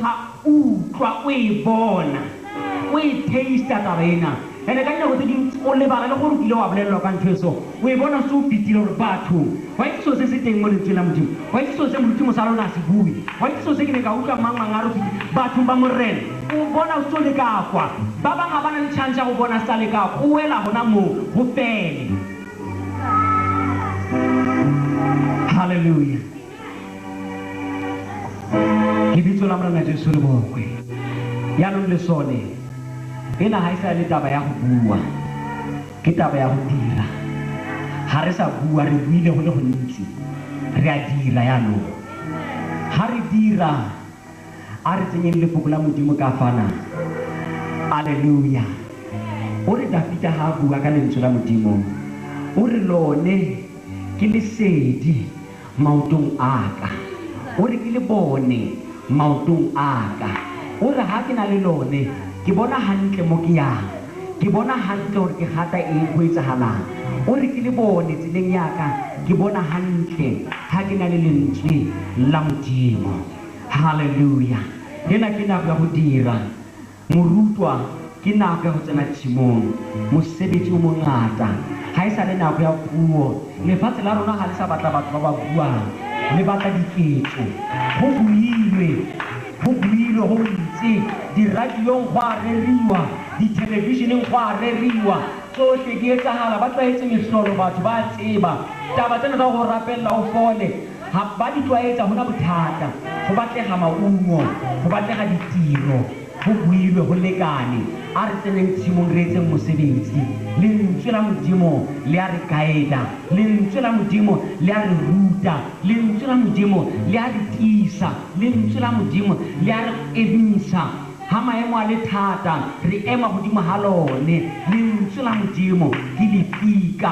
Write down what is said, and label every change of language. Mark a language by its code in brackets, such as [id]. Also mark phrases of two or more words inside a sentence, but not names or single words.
[st] ha utlwa o e bona o e taste taba ena ene ka nako tse dingwe o lebala le gore o kile wa bolellwa ka ntho eso o e bona se o fitile gore batho wa itse so se se teng mo lentsweng la Modimo wa itse so se Modimo sa lona se bue wa itse so se ke ne ka utlwa mang a re batho ba Morena o bona o so le ka kwa ba bang ga bana le chance ya go bona sa le ka o wela gona moo go fele. Hallelujah. [tn] Ke bitso la Morena Jesu le bokwe yaanong le sone ena ha isa le taba ya go bua ke taba ya go dira ha re sa bua re buile go le go ntsi re a dira yaanong ha re dira a re tsenyeng lefoko la Modimo ka fana. [st] Hallelujah. O re Dafita ha bua ka lentswe la Modimo o re lone ke lesedi maotong a ka o re ke le bone maotong a ka o re ha ke na le lone ke bona hantle mo ke yang ke bona hantle gore ke gata eng go etsahalang o re ke le bone tseleng ya ka ke bona hantle ha ke na le lentswe la Modimo. Hallelujah. Yena ke nako ya go dira morutwa ke nako ya go tsena tshimong mosebetsi o mongata ha e sa le nako ya puo lefatshe la rona ga le sa batla batho ba ba buang le batla diketso go builwe go ntse di-radiong go a reriwa di-televisioneng go a reriwa tsohle di etsagala ba tlwaetse mehlolo batho ba tseba taba tsena tsa go rapella o fole ha ba di tlwaetsa hona bothata go batlega maungo go batlega ditiro go builwe go lekane a re tseneng tshimong re etseng mosebetsi lentswe la Modimo le a re guida lentswe la Modimo le a re ruta lentswe la Modimo le a re tiisa lentswe la Modimo le a re emisa ha maemo a le thata re ema godimo ha lone lentswe la Modimo ke lefika